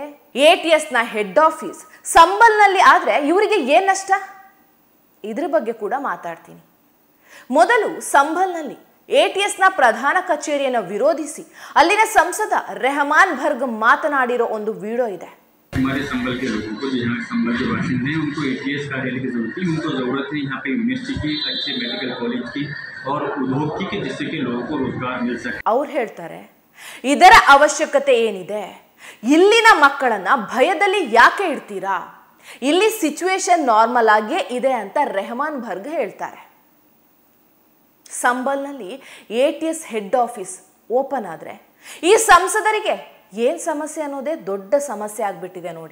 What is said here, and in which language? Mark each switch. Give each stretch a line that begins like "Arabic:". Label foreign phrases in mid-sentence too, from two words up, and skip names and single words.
Kannada: ATSನ
English: head office
Kannada: ಸಂಬಲ್ನಲ್ಲಿ ಆದ್ರೆ ಇವರಿಗೆ ಏನ್ ನಷ್ಟ? ಇದ್ರ ಬಗ್ಗೆ ಕೂಡ ಮಾತಾಡ್ತೀನಿ. ಮೊದಲು ಸಂಬಲ್ನಲ್ಲಿ ATSನ ಪ್ರಧಾನ ಕಚೇರಿಯನ್ನು ವಿರೋಧಿಸಿ ಅಲ್ಲಿನ ಸಂಸದ ರೆಹಮಾನ್ ಬರ್ಗ್ ಮಾತನಾಡಿರೋ ಒಂದು ವಿಡಿಯೋ ಇದೆ.
Hindi: हमारे संबल के लोगों को, जो यहाँ संबल के बाशिंदे हैं, उनको ATS कार्यालय की जरूरत है। उनको ज़रूरत है यहाँ पे यूनिवर्सिटी की, अच्छे
English: medical college
Hindi: की और उद्योग की, जिससे कि लोगों को रोजगार मिल सके.
Kannada: ಅವ್ರು ಹೇಳ್ತಾರೆ, ಇದರ ಅವಶ್ಯಕತೆ ಏನಿದೆ? ಇಲ್ಲಿನ ಮಕ್ಕಳನ್ನ ಭಯದಲ್ಲಿ ಯಾಕೆ ಇಡ್ತೀರಾ? ಇಲ್ಲಿ
English: situation normal
Kannada: ಆಗಿಯೇ ಇದೆ ಅಂತ ರೆಹಮಾನ್ ಬರ್ಗ್ ಹೇಳ್ತಾರೆ. ಸಂಬಲ್ನಲ್ಲಿ
English: ATS head office open
Kannada: ಆದ್ರೆ ಈ ಸಂಸದರಿಗೆ ಏನ್ ಸಮಸ್ಯೆ ಅನ್ನೋದೇ ದೊಡ್ಡ ಸಮಸ್ಯೆ ಆಗ್ಬಿಟ್ಟಿದೆ ನೋಡಿ.